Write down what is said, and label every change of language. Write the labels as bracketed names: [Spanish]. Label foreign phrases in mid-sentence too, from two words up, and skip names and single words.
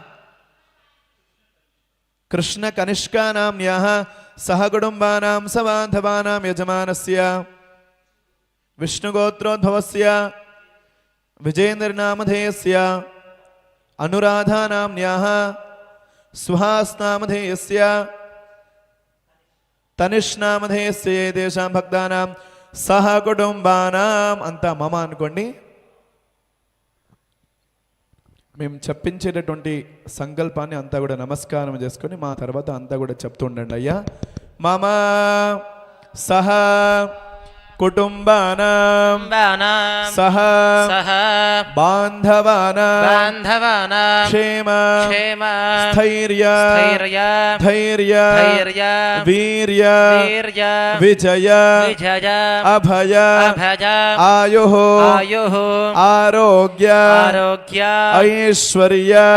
[Sanskrit] कृष्णकनिष्का नाम्न्याः सहकुटुम्बानां सबान्धवानां यजमानस्य विष्णुगोत्रोद्भवस्य विजेन्द्र नामधेयस्य अनुराधा नाम्न्याः सुहास नामधेयस्य तनिष् नामधेयस्य एतेषां भक्तानां सहकुटुम्बानां [Telugu] అంతా మమ అనుకోండి. మేము చెప్పించేటటువంటి సంకల్పాన్ని అంతా కూడా నమస్కారం చేసుకొని మా తర్వాత అంతా కూడా చెప్తూ ఉండండి. [Sanskrit] అయ్యా మమ సహ कुटुम्बानां सह बान्धवानां क्षेम स्थैर्य धैर्य वीर्य विजय अभय आयुः आरोग्य ऐश्वर्य